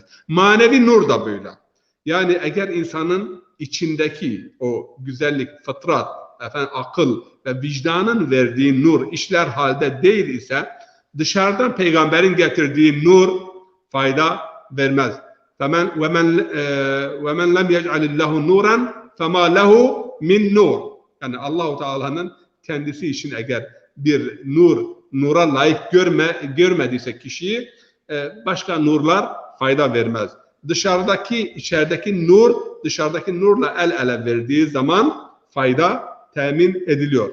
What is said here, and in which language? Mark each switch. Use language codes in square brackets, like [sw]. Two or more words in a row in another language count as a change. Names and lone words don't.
[tr] Manevi nur da böyle. Yani eğer insanın içindeki o güzellik, fıtrat, akıl ve vicdanın verdiği nur işler halde değil ise dışarıdan peygamberin getirdiği nur fayda vermez. [ar] وَمَنْ لَمْ يَجْعَلِ اللّٰهُ نُورًا فَمَا لَهُ مِنْ نُورٍ. [tr] Yani Allah-u Teala'nın kendisi için eğer bir nura layık görmediyse kişiyi başka nurlar fayda vermez. İçerideki nurla el ele verdiği zaman fayda temin ediliyor.